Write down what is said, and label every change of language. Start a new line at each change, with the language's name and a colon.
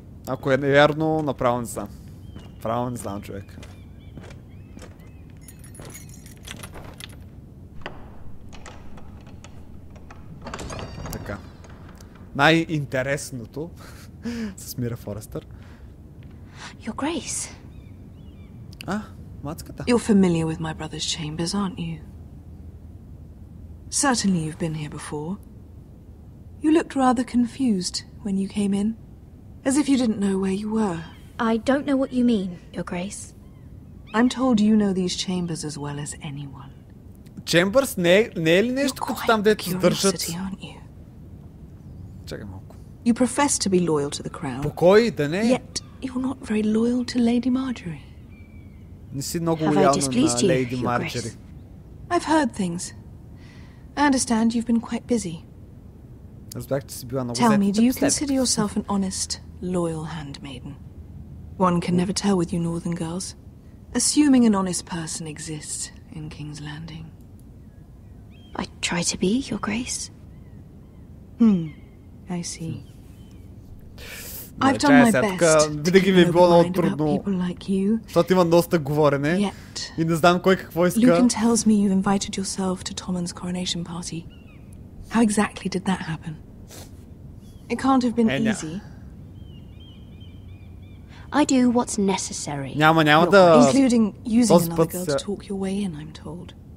Bulgarian: Ако е невярно, направо не знам. Право не знам, човек. Така. Най-интересното с Мира Форестър.
English: Your Grace.
Bulgarian: Мацката.
English: You're familiar with my brother's chambers, aren't you? Certainly you've been here before. You looked rather confused when you came in, as if you didn't know where you were. I don't know what you mean, Your Grace. I'm told you know these chambers as well as anyone.
Bulgarian: Chambers не е ли нещо като там, дето държат? Чакай малко.
English: You profess to be loyal to the crown.
Bulgarian: Покой, да не.
English: Yet you're not very loyal to Lady Marjorie.
Bulgarian: Не си много лоялна на Лейди Марджори.
English: I've heard things. I understand you've been quite busy.
Bulgarian: Разбрах, че си била много
English: Tell me, do you consider yourself an honest, loyal handmaiden? One can never tell with you northern girls. Assuming an honest person exists in King's Landing. I try to be, Your Grace. I see. I've done my best to keep an open mind about people like you.
Bulgarian: Защото има доста говорене и не знам кой какво иска.
English: Lucan tells me you invited yourself to Tommen's coronation party. How exactly did that happen? It can't have been easy. I do what's necessary.
Bulgarian: Няма да...
English: Including using another girl to talk your way in, I'm told.